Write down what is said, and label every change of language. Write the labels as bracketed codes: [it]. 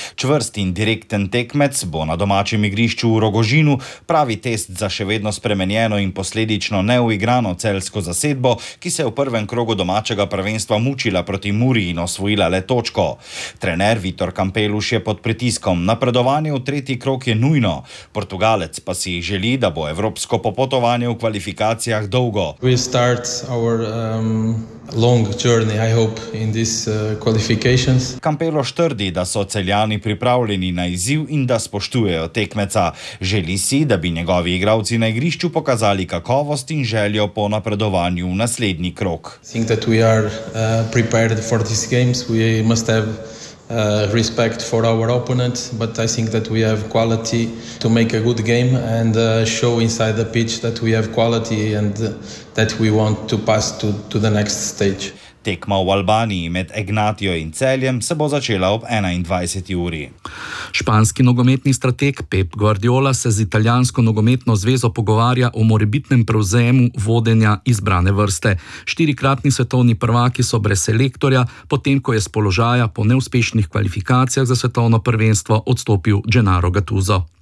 [sl] Čvrst in direkten tekmec bo na domačem igrišču v Rogožinu pravi test za še vedno spremenjeno in posledično neuigrano celjsko zasedbo, ki se je v prvem krogu domačega prvenstva mučila proti Muri in osvojila le točko. Trener Vitor Kampeluš je pod pritiskom. Napredovanje v tretji krog je nujno. Portugalec pa si želi, da bo evropsko popotovanje v kvalifikacijah dolgo. [en] We start our long journey, I hope, in these qualifications. [sl] Kampeluš trdi, da so Celjani pripravljeni na izziv in da spoštujejo tekmeca. Želi si, da bi njegovi igralci na igrišču pokazali kakovost in željo po napredovanju v naslednji krog. [en] Think that we are prepared for these games. We must have respect for our opponent, but I think that we have quality to make a good game and show inside the pitch that we have quality and that we want to pass to the next stage. [sl] Tekma v Albaniji med Egnatijo in Celjem se bo začela ob 21. uri. Španski nogometni strateg Pep Guardiola se z italijansko nogometno zvezo pogovarja o morebitnem prevzemu vodenja izbrane vrste. 4-kratni svetovni prvaki so brez selektorja, potem ko je z položaja po neuspešnih kvalifikacijah za svetovno prvenstvo odstopil Gennaro Gattuso.